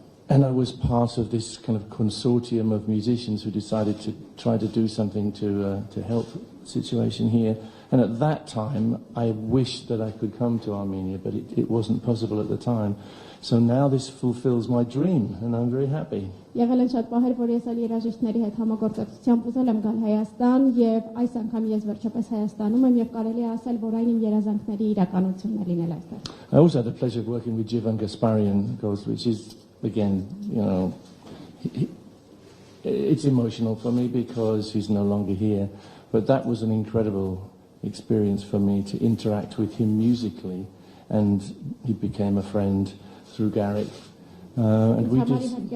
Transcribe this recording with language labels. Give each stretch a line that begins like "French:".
English: And I was part of this kind of consortium of musicians who decided to try to do something to help the situation here. And at that time, I wished that I could come to Armenia, but it wasn't possible at the time. So now this fulfills my dream, and I'm very happy.
Armenian: Եղել են շատ պահեր, որ ես այլ երաժիշտների հետ համագործակցությամբ ուզել եմ գալ Հայաստան, եւ այս անգամ ես վերջապես Հայաստանում եմ եւ կարելի է ասել, որ այն իմ երազանքների իրականությունն է լինել այստեղ։
English: I also had the pleasure of working with Jivan Gasparian, which is, again, you know, it's emotional for me because he's no longer here. But that was an incredible experience for me to interact with him musically, and he became a friend through Garrick. And we just...